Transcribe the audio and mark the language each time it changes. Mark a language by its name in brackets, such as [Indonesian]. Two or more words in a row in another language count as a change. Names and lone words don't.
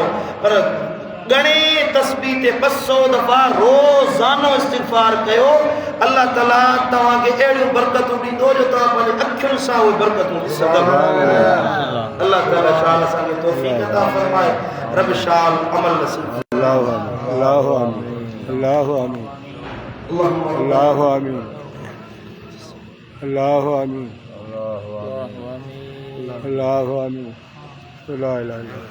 [Sindhi] पर घणे तस्बीह ते 200 दफ़ा रोज़ानो इस्तिग़फ़ार कयो, अल्लाह ताला तव्हांखे अहिड़ियूं बरकतूं ॾींदो जो तव्हां पंहिंजे अखियुनि सां उहे बरकतूं ॾिसंदव। अल्लाह ताला शाल असांखे तौफ़ीक़ अता फ़रमाए, रब शाल अमल नसीब। [Arabic] الله آمين، الله آمين، الله آمين، الله آمين، الله آمين، الله آمين، الله آمين، لا إله إلا الله.